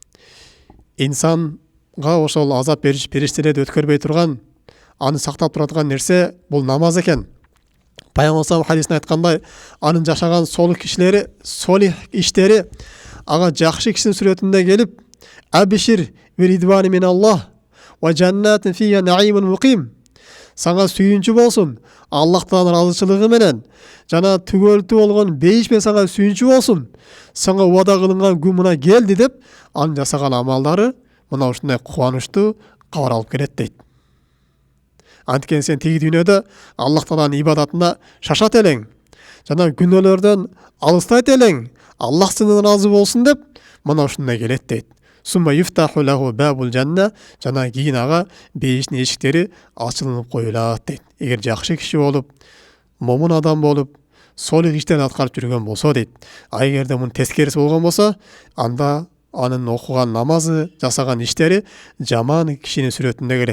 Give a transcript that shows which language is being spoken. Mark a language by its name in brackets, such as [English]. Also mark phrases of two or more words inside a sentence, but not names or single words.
[Kyrgyz] Инсанга ошол азап берүүчү периштелерди өткөрбөй турган, аны сактап турат нерсе бул намаз экен. Пайгамбар хадисинде айткандай, анын жашаган солих кишилери, солих иштери ага жакшы кишинин сүрөтүндө келип, [Arabic] أبشر برضوان من الله وجنات فيها نعيم مقيم. [Kyrgyz] Сага сүйүнчү болсун, Аллахтан ыраазычылыгы менен, жана түгөлтүү болгон бейиш менен сага сүйүнчү болсун. Сага убада кылынган күн мына келди деп, анын жасаган амалдары мына ушундай кубанычтуу кабар алып келет дейт. Анткени сен тиги дүйнөдө Аллах Тааланын ибадатына шашат элең, жана күнөөлөрдөн алыстайт элең, Аллах сенден ыраазы болсун деп, мына ушундай келет дейт. [Arabic] ثم يفتح له باب الجنة, [Kyrgyz] жана кийин ага бейиштин эшиктери ачылынып коюлат дейт. Эгер жакшы киши болуп, момун адам болуп, солих иштерди аткарып жүргөн болсо дейт. А эгерде мунун тескериси болгон болсо, анда анын окуган намазы, жасаган иштери жаман кишинин сүрөтүндө келет.